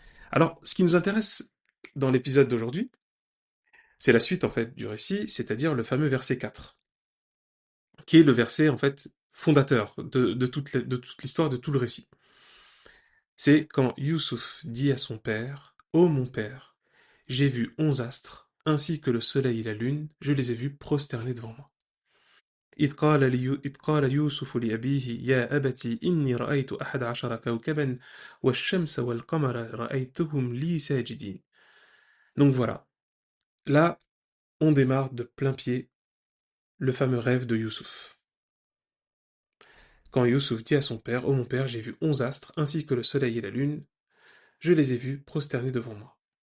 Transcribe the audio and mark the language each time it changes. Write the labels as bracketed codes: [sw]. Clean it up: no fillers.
[fr] Alors, ce qui nous intéresse dans l'épisode d'aujourd'hui, c'est la suite en fait du récit, c'est-à-dire le fameux verset 4, qui est le verset en fait fondateur de toute l'histoire, de tout le récit. C'est quand Youssouf dit à son père: Ô mon père, j'ai vu 11 astres, ainsi que le soleil et la lune, je les ai vus prosternés devant moi. [ar] إذ قال يوسف لأبيه يا أبت إني رأيت أحد عشر كوكبا والشمس والقمر رأيتهم لي ساجدين. [fr] Donc voilà, là on démarre de plein pied le fameux rêve de Youssouf. Quand Youssouf dit à son père: Ô mon père, j'ai vu 11 astres, ainsi que le soleil et la lune, je les ai vus prosternés devant moi.